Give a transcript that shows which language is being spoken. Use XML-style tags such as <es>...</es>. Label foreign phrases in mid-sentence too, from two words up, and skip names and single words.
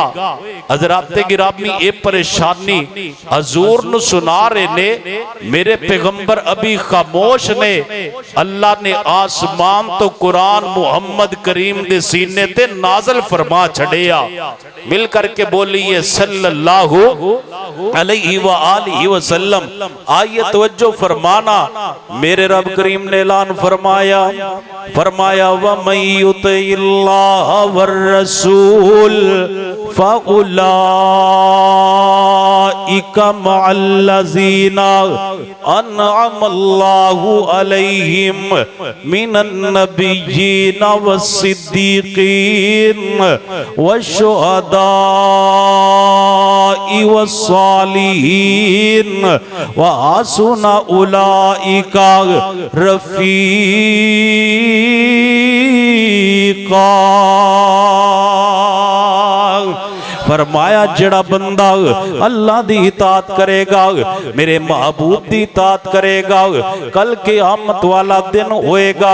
<pa>ਹਜ਼ਰਾਤੇ ਗਿਰਾਮੀ ਏ ਪਰੇਸ਼ਾਨੀ ਹਜ਼ੂਰ ਨੂੰ ਸੁਣਾ ਰਹੇ ਨੇ, ਮੇਰੇ ਪੈਗ਼ੰਬਰ ਅਭੀ ਖ਼ਾਮੋਸ਼ ਨੇ। ਅੱਲਾਹ ਨੇ ਆਸਮਾਨ ਤੋ ਕੁਰਆਨ ਮੁਹੰਮਦ ਕਰੀਮ ਦੇ ਸੀਨੇ ਤੇ ਨਾਜ਼ਿਲ ਫ਼ਰਮਾ ਛੜਿਆ।</pa> <ur>مل کرکے بولیے</ur> <ar>صلى الله عليه وآله وسلم.</ar> <ur>آئیے توجہ فرمانا، میرے رب کریم نے اعلان فرمایا</ur> <ar>ومن يطع الله والرسول فأولئك مع الذين أنعم الله عليهم من النبيين والصديقين والشهداء والصالحين وحسن أولئك رفيقا.</ar> <pa>ਫ਼ਰਮਾਇਆ ਜੜਾ ਬੰਦਾ ਅੱਲਾਹ ਦੀ ਇਤਾਅਤ ਕਰੇਗਾ, ਮੇਰੇ ਮਹਿਬੂਬ ਦੀ ਇਤਾਅਤ ਕਰੇਗਾ, ਕੱਲ੍ਹ ਕ਼ਿਆਮਤ ਵਾਲਾ ਦਿਨ ਹੋਏਗਾ।</pa>